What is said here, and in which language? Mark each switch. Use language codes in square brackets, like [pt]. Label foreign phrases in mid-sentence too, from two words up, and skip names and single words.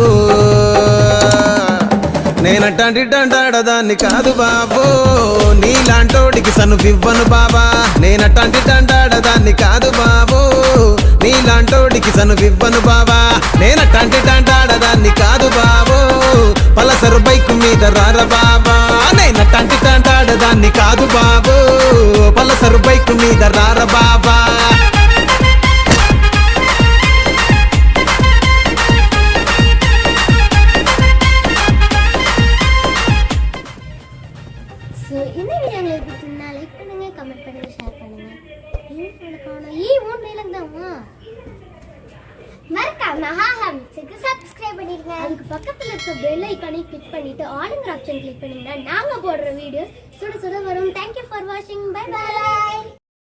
[te] నేనటంటి డండాడదాన్ని కాదు బాబో నీలాంటోడికి సనువివ్వను బాబా నేనటంటి డండాడదాన్ని కాదు బాబో నీలాంటోడికి సనువివ్వను బాబా నేనటంటి డండాడదాన్ని కాదు బాబో పలసరు బైకు మీద రార బాబా నేనటంటి డండాడదాన్ని కాదు బాబో పలసరు బైకు మీద రార బాబా [ta] இந்த வீடியோ உங்களுக்கு பிடிச்சிருந்தா லைக் பண்ணுங்க, கமெண்ட் பண்ணுங்க, ஷேர் பண்ணுங்க. மறக்காம ஹாஹா மிக்ஸுக்கு சப்ஸ்கிரைப் பண்ணிருங்க. அதுக்கு பக்கத்துல இருக்க [en] bell icon click [ta] பண்ணிட்டு ஆல்ங்கிற [en] option click [ta] பண்ணீங்கன்னா நாங்க போடுற வீடியோஸ் சுட சுட வரும். [en] Thank you for watching. Bye bye.